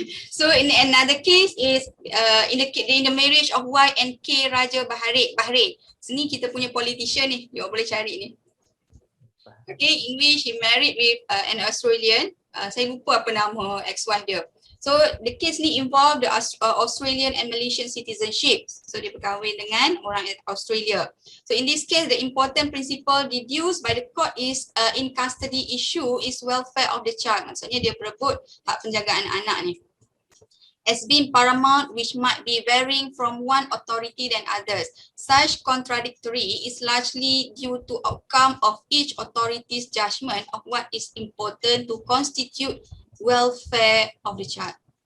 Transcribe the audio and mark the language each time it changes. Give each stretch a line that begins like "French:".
English: So in another case is in the marriage of Y and K Raja Bahrain.
Malay: Sini kita punya politician ni, you all boleh cari ni. Okay,
English: in which he married with an Australian.
Malay: Saya lupa apa nama ex-wife dia.
English: So the case ni involve the Australian and Malaysian citizenship.
Malay: So dia berkahwin dengan orang Australia.
English: So in this case, the important principle deduced by the court is in custody issue is welfare of the child.
Malay: Maksudnya dia berebut hak penjagaan anak ni.
English: As being paramount, which might be varying from one authority than others. Such contradictory is largely due to outcome of each authority's judgment of what is important to constitute welfare of the child.